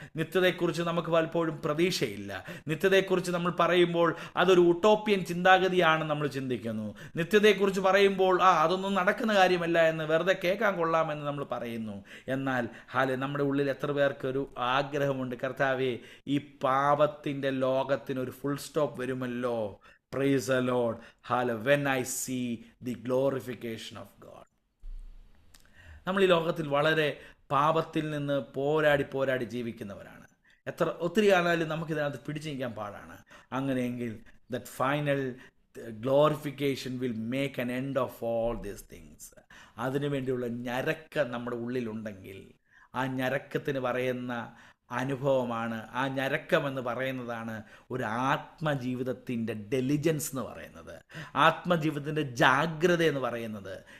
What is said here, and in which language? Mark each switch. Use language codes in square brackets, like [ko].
[ml] നിത്യതയെക്കുറിച്ച് നമുക്ക് പലപ്പോഴും പ്രതീക്ഷയില്ല. നിത്യതയെക്കുറിച്ച് നമ്മൾ പറയുമ്പോൾ അതൊരു ഉട്ടോപ്യൻ ചിന്താഗതിയാണ് നമ്മൾ ചിന്തിക്കുന്നു. നിത്യതയെക്കുറിച്ച് പറയുമ്പോൾ അതൊന്നും നടക്കുന്ന കാര്യമല്ല എന്ന് വെറുതെ കേൾക്കാൻ കൊള്ളാമെന്ന് നമ്മൾ പറയുന്നു. എന്നാൽ നമ്മുടെ ഉള്ളിൽ എത്ര പേർക്കൊരു ആഗ്രഹമുണ്ട്, കർത്താവേ, ഈ പാപത്തിൻ്റെ ലോകത്തിന് ഒരു ഫുൾ സ്റ്റോപ്പ് വരുമല്ലോ. [en] Praise the Lord. Hallelujah. When I see the glorification of God. [ml] നമ്മൾ ഈ ലോകത്തിൽ വളരെ പാപത്തിൽ നിന്ന് പോരാടി ജീവിക്കുന്നവരാണ്. ഒത്തിരി ആണെങ്കിലും നമുക്കിതിനകത്ത് പിടിച്ചു നിൽക്കാൻ പാടാണ്. അങ്ങനെയെങ്കിൽ [en] that final glorification will make an end of all these things. [ml] അതിനുവേണ്ടിയുള്ള ഞരക്കം നമ്മുടെ ഉള്ളിലുണ്ടെങ്കിൽ ആ ഞരക്കത്തിന് പറയുന്ന അനുഭവമാണ്, ആ ഞരക്കമെന്ന് പറയുന്നതാണ് ഒരു ആത്മജീവിതത്തിൻ്റെ ഡെലിജൻസ് എന്ന് പറയുന്നത്, ആത്മജീവിതത്തിൻ്റെ ജാഗ്രത എന്ന് പറയുന്നത്.